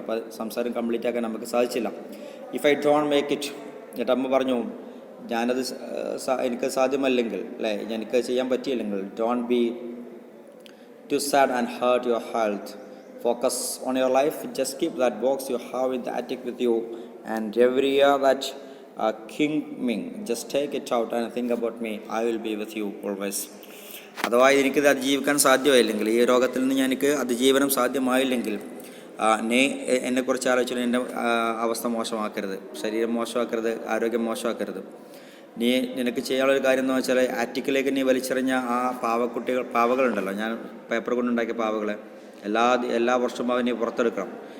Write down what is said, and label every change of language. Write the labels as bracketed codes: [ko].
[ml] അപ്പോൾ സംസാരം കംപ്ലീറ്റ് ആക്കാൻ നമുക്ക് സാധിച്ചില്ല. [en] If I don't make it. [ml] എന്നിട്ട് അമ്മ പറഞ്ഞു ഞാനത് എനിക്ക് സാധ്യമല്ലെങ്കിൽ അല്ലേ, എനിക്ക് ചെയ്യാൻ പറ്റിയില്ലെങ്കിൽ, [en] Don't be too sad and hurt your health. focus on your life. Just keep that box you have in the attic with you, and every year that King Ming, just take it out and think about me. I will be with you always. [ml] അഥവാ എനിക്കിത് അതിജീവിക്കാൻ സാധ്യമായില്ലെങ്കിൽ, ഈ രോഗത്തിൽ നിന്ന് എനിക്ക് അതിജീവനം സാധ്യമായില്ലെങ്കിൽ, നീ എന്നെക്കുറിച്ച് ആലോചിച്ചിട്ട് എൻ്റെ അവസ്ഥ മോശമാക്കരുത്, ശരീരം മോശമാക്കരുത്, ആരോഗ്യം മോശമാക്കരുത്. നിനക്ക് ചെയ്യാനുള്ളൊരു കാര്യം എന്ന് വെച്ചാൽ, ആറ്റിക്കിലേക്ക് നീ വലിച്ചെറിഞ്ഞ ആ പാവകളുണ്ടല്ലോ, ഞാൻ പേപ്പർ കൊണ്ടുണ്ടാക്കിയ പാവകളെ എല്ലാ വർഷവും അവൻ നീ പുറത്തെടുക്കണം.